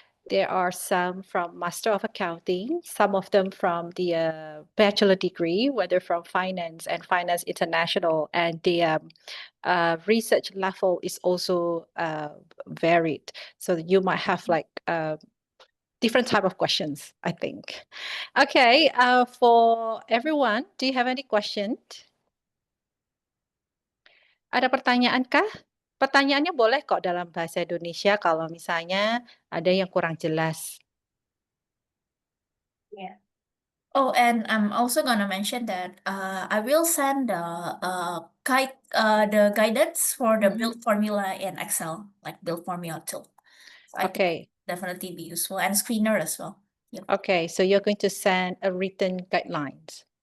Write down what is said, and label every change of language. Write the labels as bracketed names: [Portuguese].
[English] There are some from Master of Accounting, some of them from the bachelor degree, whether from Finance and Finance International, and the research level is also varied. So you might have like different type of questions, I think. Okay, for everyone, do you have any question? [Indonesian] Ada pertanyaan kah? Pertanyaannya boleh kok dalam bahasa Indonesia kalau misalnya ada yang kurang jelas. [English] Yeah. Oh, and I'm also gonna mention that I will send the guidance for the build formula in Excel, like build formula tool. So I think Okay, definitely be useful, and screener as well. Yep. okay, so you're going to send a written guidelines.